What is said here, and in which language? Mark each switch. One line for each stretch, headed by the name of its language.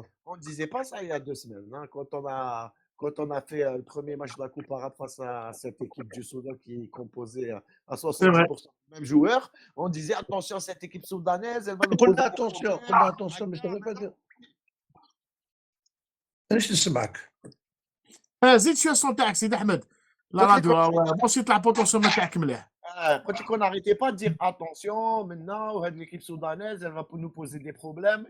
French: On ne disait pas ça il y a 2 semaines. Hein, quand on a fait le premier match de la Coupe arabe face à cette équipe du Soudan qui est composée à 70% des mêmes joueurs, on disait attention, cette équipe soudanaise, elle va nous poser attention, mais ça ne veut pas dire.
Arabic: ايش نسمعك؟ زيد شويه الصوت تاعك سيدي احمد لا راديو باش يطلع بوتونسيوم تاعك مليح.
French: Quand on n'arrêtait pas de dire attention, maintenant, l'équipe soudanaise, elle va nous poser des problèmes.